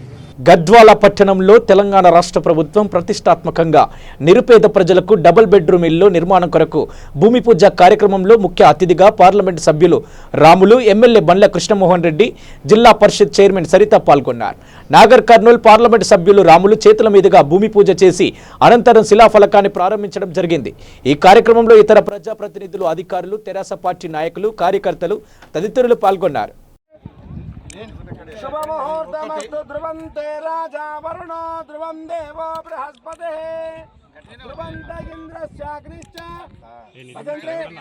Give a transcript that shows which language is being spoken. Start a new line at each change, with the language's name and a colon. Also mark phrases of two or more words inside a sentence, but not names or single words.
Telugu: గద్వాల పట్టణంలో తెలంగాణ రాష్ట్ర ప్రభుత్వం ప్రతిష్టాత్మకంగా నిరుపేద ప్రజలకు
English: double bedroom
Telugu: ఇల్లు నిర్మాణం కొరకు భూమి పూజ కార్యక్రమంలో ముఖ్య అతిథిగా పార్లమెంటు సభ్యులు రాములు, ఎమ్మెల్యే బండ్ల కృష్ణమోహన్ రెడ్డి, జిల్లా పరిషత్ చైర్మన్ సరిత పాల్గొన్నారు. నాగర్ కర్నూల్ పార్లమెంటు సభ్యులు రాములు చేతుల మీదుగా భూమి పూజ చేసి అనంతరం శిలాఫలకాన్ని ప్రారంభించడం జరిగింది. ఈ కార్యక్రమంలో ఇతర ప్రజాప్రతినిధులు, అధికారులు, తెరాస పార్టీ నాయకులు, కార్యకర్తలు తదితరులు పాల్గొన్నారు.
Sanskrit: शुभमुहूर्तमस्तु ध्रुवन्ते राजा वरुणो ध्रुवं देवो बृहस्पतिः ध्रुवन्त इन्द्रस्याग्निश्च भजन्ते